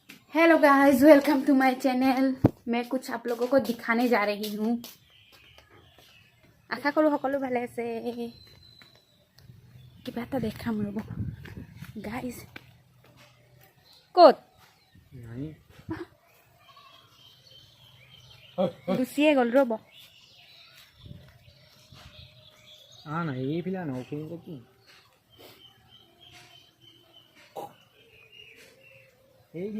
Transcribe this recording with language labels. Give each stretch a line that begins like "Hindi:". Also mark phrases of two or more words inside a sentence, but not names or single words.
English: hello guys, welcome to my channel.
Hindi: मैं कुछ आप लोगों को दिखाने जा रही हूँ। आशा करूँ
Assamese: সকলো ভালে আছে। কিবা এটা দেখাম ৰ'ব গাইস। ক'ত গুচিয়ে গ'ল ৰ'ব। না এইফালে নৌখিনি কি এইখিনি